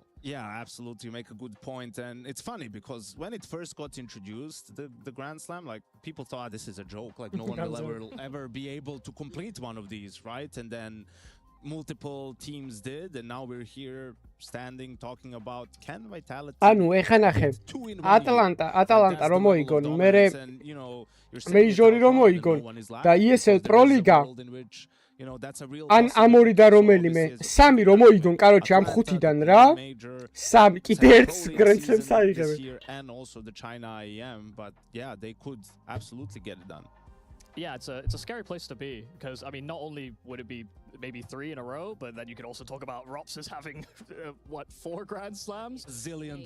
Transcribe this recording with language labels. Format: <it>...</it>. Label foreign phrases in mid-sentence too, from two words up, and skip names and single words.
<en>Yeah, absolutely. You make a good point. And it's funny because when it first got introduced, the Grand Slam, like, people thought this is a joke. Like, no one will ever be able to complete one of these, right? And then multiple teams did, and now we're here standing talking about can Vitality.</en> <ka>ანუ ეხა ნახე ატალანტა რომ მოიგონ, მეიჟორი რომ მოიგონ და ESL Pro Liga ან ამ ორი და რომელიმე სამი რომ მოიგონ, კაროჩე ამ ხუთიდან რა სამი კიდე ერთს Grand Slams აიღებენ.</ka> <en>And also the China IEM, but yeah, they could absolutely get it done. Yeah, it's a scary place to be, because I mean, not only would it be maybe 3 in a row, but then you could also talk about Rops as having, 4 Grand Slams? $1 zillion.</en>